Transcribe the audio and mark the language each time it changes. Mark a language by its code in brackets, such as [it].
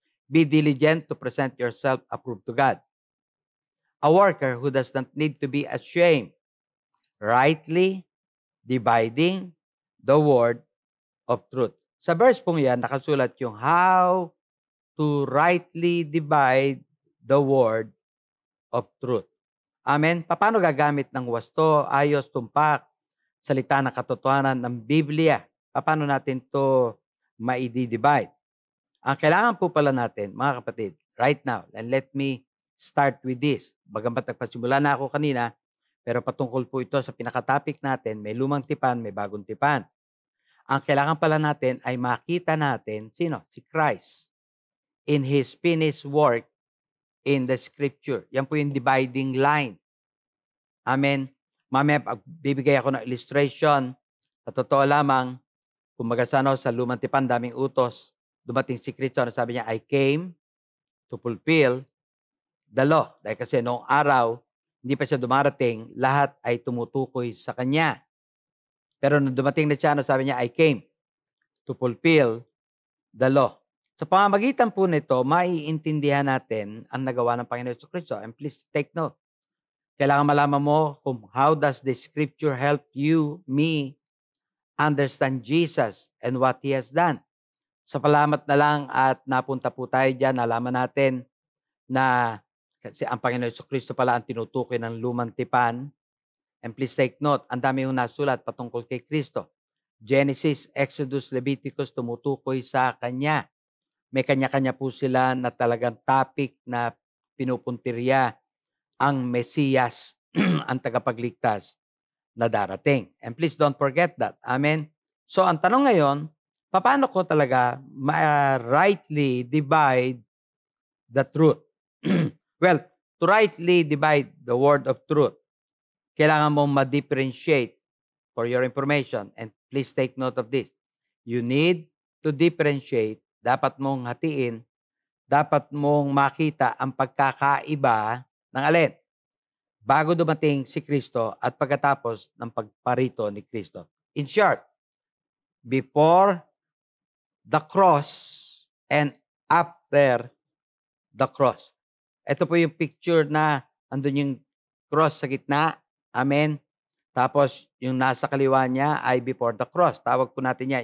[en] Be diligent to present yourself approved to God, a worker who does not need to be ashamed, rightly dividing the word of truth. [tl] Sa verse pong yan, nakasulat yung [en] how to rightly divide the word of truth. [tl] Amen? Paano gagamit ng wasto, ayos, tumpak, salita ng katotohanan ng Biblia? Paano natin to maidi-divide? Ang kailangan po pala natin, mga kapatid, [en] right now, and let me start with this. [tl] Bagamat nagpasimula na ako kanina, pero patungkol po ito sa pinaka-topic natin, may lumang tipan, may bagong tipan. Ang kailangan pala natin ay makita natin, sino? Si Christ. [en] In His finished work in the Scripture. [tl] Yan po yung dividing line. Amen. Mamaya, bibigay ako ng illustration. Sa totoo lamang, kumbaga sa lumang tipan, daming utos. Dumating si Kristo, sabi niya, [en] I came to fulfill the law. [tl] Dahil kasi noong araw, hindi pa siya dumarating, lahat ay tumutukoy sa Kanya. Pero nung dumating na siya, sabi niya, [en] I came to fulfill the law. [tl] Sa pamamagitan po nito, maiintindihan natin ang nagawa ng Panginoon Jesucristo. [en] And please take note. [tl] Kailangan malaman mo kung [en] how does the Scripture help you, me, understand Jesus and what He has done. [tl] Sa salamat na lang at napunta po tayo dyan, nalaman natin na kasi ang Panginoon Jesucristo pala ang tinutukoy ng lumang tipan. [en] And please take note, [tl] ang dami yung nasulat patungkol kay Kristo. Genesis, Exodus, Leviticus, tumutukoy sa Kanya. May kanya-kanya po sila na talagang topic na pinupuntirya ang Mesiyas, ang tagapagligtas na darating. [en] And please don't forget that. Amen? [tl] So, ang tanong ngayon, paano ko talaga [en] rightly divide the truth? Well, to rightly divide the word of truth, [tl] kailangan mong ma-differentiate [en] for your information. And please take note of this. You need to differentiate. [tl] Dapat mong hatiin. Dapat mong makita ang pagkakaiba ng alin? Bago dumating si Kristo at pagkatapos ng pagparito ni Kristo. [en] In short, before the cross and after the cross. [tl] Ito po yung picture na andun yung cross sa gitna. Amen. Tapos yung nasa kaliwa niya ay [en] before the cross. [tl] Tawag po natin yan.